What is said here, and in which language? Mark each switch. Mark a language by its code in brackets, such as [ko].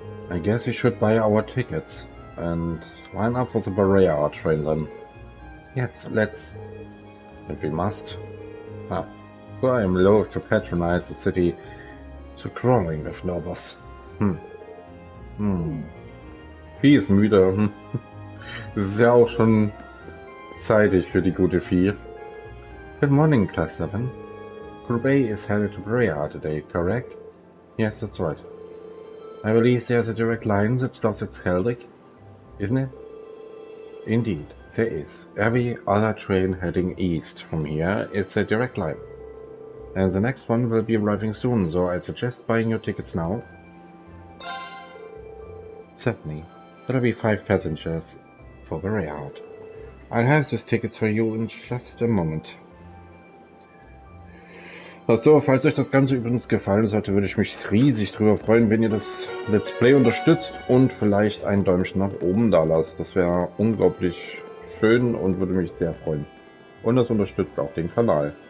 [en] I guess we should buy our tickets and line up for the Bareahard train then. Yes, let's. If we must. Ah, so I am loath to patronize the city to crawling with nobles. [de] Vieh ist müde. Es ist ja auch schon zeitig für die gute Vieh. [en] Good morning, Class 7. Group A is headed to Bareahard today, correct? Yes, that's right. I believe there's a direct line that stops at Skeldig, isn't it? Indeed, there is. Every other train heading east from here is a direct line. And the next one will be arriving soon, so I suggest buying your tickets now. Certainly. There'll be 5 passengers for Bareahard. I'll have those tickets for you in just a moment. [de] Achso, falls euch das Ganze übrigens gefallen sollte, würde ich mich riesig drüber freuen, wenn ihr das Let's Play unterstützt und vielleicht ein Däumchen nach oben da lasst. Das wäre unglaublich schön und würde mich sehr freuen. Und das unterstützt auch den Kanal.